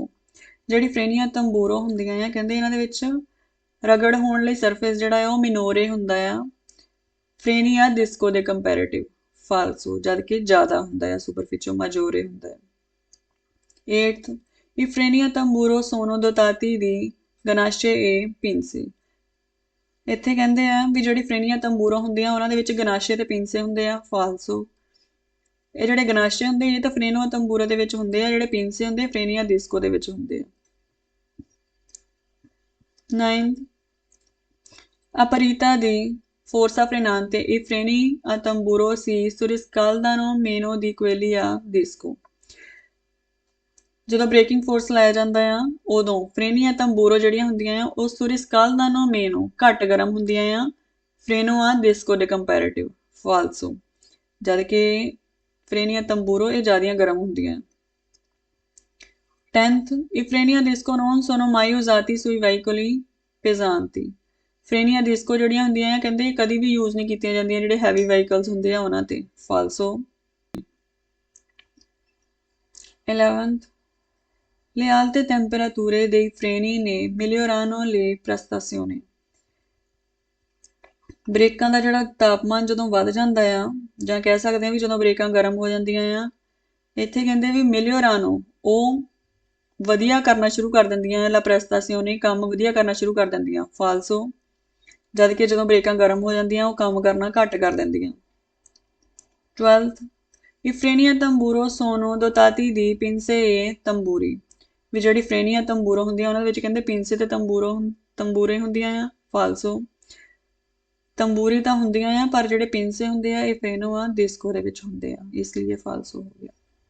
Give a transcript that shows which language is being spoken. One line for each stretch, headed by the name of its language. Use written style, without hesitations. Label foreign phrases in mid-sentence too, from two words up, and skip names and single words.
Punjabi: ਜਿਹੜੀ
Italian: freni a tamburo
Punjabi: ਹੁੰਦੀਆਂ ਆ ਕਹਿੰਦੇ ਇਹਨਾਂ ਦੇ ਵਿੱਚ ਰਗੜ ਹੋਣ ਲਈ ਸਰਫੇਸ ਜਿਹੜਾ ਆ ਉਹ ਮਿਨੋਰੇ ਹੁੰਦਾ ਆ
Italian: freni a disco
Punjabi: ਦੇ ਕੰਪੈਰੀਟਿਵ ਫਾਲਸੋ, ਜਦ ਕਿ ਜ਼ਿਆਦਾ ਹੁੰਦਾ ਆ
Italian: superficie maggiore
Punjabi: ਹੁੰਦਾ ਹੈ। 8th,
Italian: i freni a tamburo sono dotati di ganasce e pinze।
Punjabi: ਇੱਥੇ ਕਹਿੰਦੇ ਆ ਵੀ ਜਿਹੜੀ
Italian: freni tamburo
Punjabi: ਹੁੰਦੀਆਂ ਉਹਨਾਂ ਦੇ ਵਿੱਚ ਗਨਾਸ਼ੇ ਤੇ ਪਿੰਸੇ ਹੁੰਦੇ ਆ। ਫਾਲਸੋ। ਇਹ ਜਿਹੜੇ ਗਨਾਸ਼ੇ ਹੁੰਦੇ ਇਹ ਤਾਂ
Italian: freno tamburo
Punjabi: ਦੇ ਵਿੱਚ ਹੁੰਦੇ ਆ, ਜਿਹੜੇ ਪਿੰਸੇ ਹੁੰਦੇ
Italian: freni disco
Punjabi: ਦੇ ਵਿੱਚ ਹੁੰਦੇ ਆ। 9th,
Italian: a parità di forza frenante i freni a tamburo si surriscaldano meno di quelli a disco।
Punjabi: ਜਦੋਂ
English: braking force
Punjabi: ਲਾਇਆ ਜਾਂਦਾ ਆ ਉਦੋਂ
Italian: freni tamburo
Punjabi: ਜਿਹੜੀਆਂ ਹੁੰਦੀਆਂ ਆ ਉਹ
Italian: surriscaldano meno
Punjabi: ਘੱਟ ਗਰਮ ਹੁੰਦੀਆਂ ਆ
Italian: freno a disco
Punjabi: ਦੇ ਕੰਪੈਰੀਟਿਵ ਫਾਲਸੋ, ਜਦ ਕਿ
Italian: freni tamburo
Punjabi: ਇਹ ਜ਼ਿਆਦੀਆਂ ਗਰਮ ਹੁੰਦੀਆਂ। 10th,
Italian: i freni a disco non sono mai usati sui veicoli pesanti। freni disco
Punjabi: ਜਿਹੜੀਆਂ ਹੁੰਦੀਆਂ ਆ ਕਹਿੰਦੇ ਕਦੀ ਵੀ ਯੂਜ਼ ਨਹੀਂ ਕੀਤੀਆਂ ਜਾਂਦੀਆਂ ਜਿਹੜੇ
English: heavy vehicles
Punjabi: ਹੁੰਦੇ ਆ ਉਹਨਾਂ ਤੇ। ਫਾਲਸੋ। 11th,
Italian: le alte temperature dei freni ne migliorano le prestazioni।
Punjabi: ਬ੍ਰੇਕਾਂ ਦਾ ਜਿਹੜਾ ਤਾਪਮਾਨ ਜਦੋਂ ਵੱਧ ਜਾਂਦਾ ਆ ਜਾਂ ਕਹਿ ਸਕਦੇ ਆ ਵੀ ਜਦੋਂ ਬ੍ਰੇਕਾਂ ਗਰਮ ਹੋ ਜਾਂਦੀਆਂ ਆ, ਇੱਥੇ ਕਹਿੰਦੇ ਵੀ ਮਿਲੀਓਰਾਨੋ ਉਹ ਵਧੀਆ ਕਰਨਾ ਸ਼ੁਰੂ ਕਰ ਦਿੰਦੀਆਂ
Italian: la prestazione
Punjabi: ਕੰਮ ਵਧੀਆ ਕਰਨਾ ਸ਼ੁਰੂ ਕਰ ਦਿੰਦੀਆਂ। ਫਾਲਸੋ। ਜਦ ਕਿ ਜਦੋਂ ਬ੍ਰੇਕਾਂ ਗਰਮ ਹੋ ਜਾਂਦੀਆਂ ਉਹ ਕੰਮ ਕਰਨਾ ਘੱਟ ਕਰ ਦਿੰਦੀਆਂ। 12th,
Italian: i freni a tamburo sono dotati di pinze e tamburi।
Punjabi: ਵੀ ਜਿਹੜੀ
Italian: freni tamburo
Punjabi: ਹੁੰਦੀਆਂ ਉਹਨਾਂ ਦੇ ਵਿੱਚ ਕਹਿੰਦੇ ਪਿੰਸੇ ਤੇ ਤੰਬੂਰੇ ਹੁੰਦੀਆਂ ਆ। ਫਾਲਸੋ। ਤੰਬੂਰੀ ਤਾਂ ਹੁੰਦੀਆਂ ਆ ਪਰ ਜਿਹੜੇ ਪਿੰਸੇ ਹੁੰਦੇ ਆ ਇਹ
Italian: freno a disco
Punjabi: ਦੇ ਵਿੱਚ ਹੁੰਦੇ ਆ, ਇਸ ਲਈ ਇਹ ਫਾਲਸੋ ਹੋ ਗਿਆ।